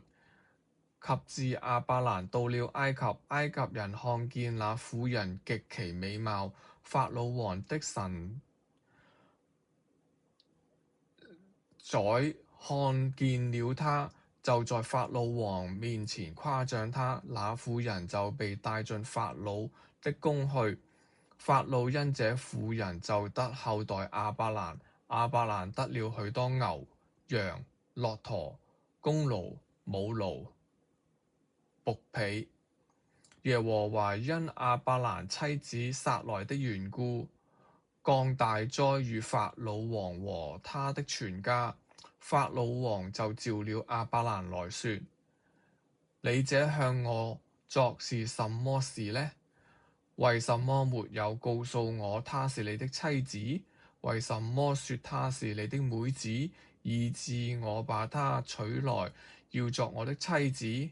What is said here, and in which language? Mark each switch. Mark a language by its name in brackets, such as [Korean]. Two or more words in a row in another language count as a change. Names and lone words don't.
[Chinese] 及至亞伯蘭到了埃及，埃及人看見那婦人極其美貌，法老王的臣宰看見了她，就在法老王面前誇獎她。那婦人就被帶進法老的宮去。法老因這婦人就得厚待亞伯蘭。亞伯蘭得了許多牛、羊、駱駝、公驢、母驢、僕婢。耶和華因亞伯蘭妻子撒萊的緣故，降大災與法老王和他的全家。法老王就召了亞伯蘭來說：你這向我作是什麼事呢？為什麼沒有告訴我她是你的妻子？為什麼說她是你的妹子，以致我把她娶來要作我的妻子？